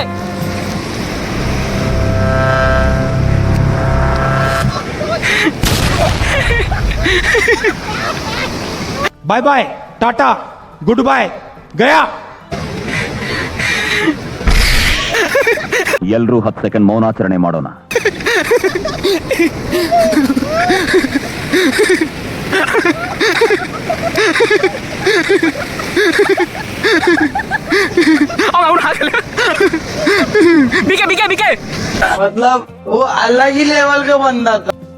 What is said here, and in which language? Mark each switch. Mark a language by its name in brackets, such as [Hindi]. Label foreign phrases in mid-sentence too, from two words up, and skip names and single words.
[English] bye bye, tata, good boy, ಗಯಾ. [Kannada] ಎಲ್ರೂ 10 ಸೆಕೆಂಡ್ ಮೌನಾಚರಣೆ ಮಾಡೋಣ. बीके [Hindi] मतलब वो अलग ही लेवल का बंदा था.